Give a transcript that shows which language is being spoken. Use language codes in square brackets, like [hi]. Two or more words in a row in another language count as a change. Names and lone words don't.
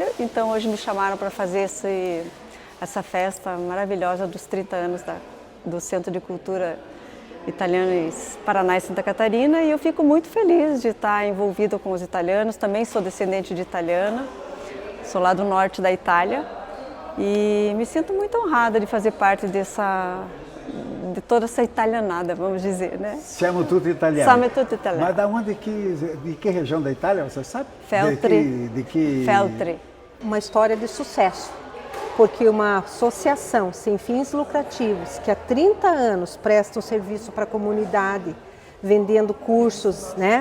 [pt] Então, hoje me chamaram para fazer essa festa maravilhosa dos 30 anos do Centro de Cultura Italiana em Paraná e Santa Catarina. E eu fico muito feliz de estar envolvida com os italianos. Também sou descendente de italiana, sou lá do norte da Itália. E me sinto muito honrada de fazer parte de toda essa italianada, vamos dizer, né? [it] Siamo tutti italiani. Siamo tutti italiani. [pt] Mas da onde de que região da Itália, você sabe? Feltre. Feltre. Uma história de sucesso, porque uma associação sem fins lucrativos que há 30 anos presta um serviço para a comunidade, vendendo cursos, né?